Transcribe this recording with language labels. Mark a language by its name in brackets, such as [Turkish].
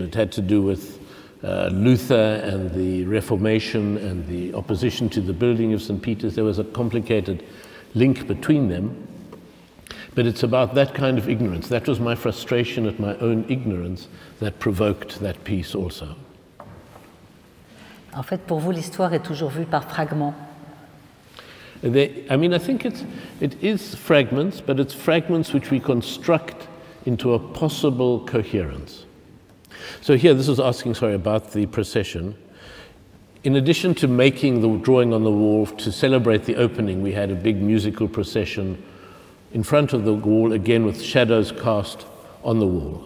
[English] It had to do with Luther and the Reformation and the opposition to the building of St. Peter's. There was a complicated link between them. But it's about that kind of ignorance. That was my frustration at my own ignorance that provoked that piece also. [French] En fait, pour vous, l'histoire est toujours vue par fragments. [English] I mean, I think it is fragments, but it's fragments which we construct into a possible coherence. So here, this was asking, sorry, about the procession. In addition to making the drawing on the wall to celebrate the opening, we had a big musical procession in front of the wall, again with shadows cast on the wall.